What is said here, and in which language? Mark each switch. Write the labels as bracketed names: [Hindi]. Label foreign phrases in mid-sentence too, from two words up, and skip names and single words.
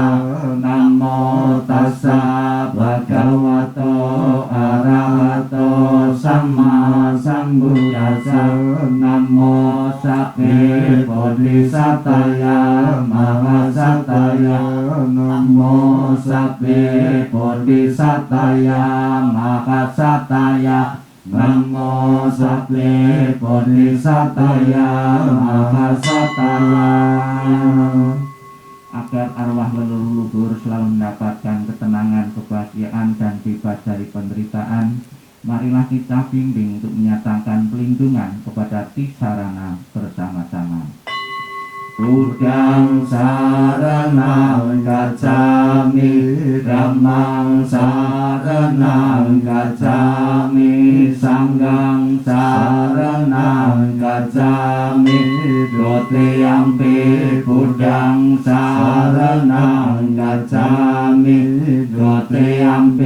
[Pali] Namo Tassa Bhagavato Arahato Sama Sambuddhassa, Namo Sakti Bodhisataya Mahasataya, Namo Sakti Bodhisataya Mahasataya, Namo Sakti Bodhisataya Mahasataya. [Indonesian] Agar arwah leluhur selalu mendapatkan ketenangan, kebahagiaan, dan bebas dari penderitaan, marilah kita bimbing untuk menyatakan pelindungan kepada Tisarana bersama-sama. [Pali] Buddhang saranang gacchami, Dhammang saranang gacchami, Sanghang saranang gacchami, Dutiyampi Buddhang saranang gacchami, Dutiyampi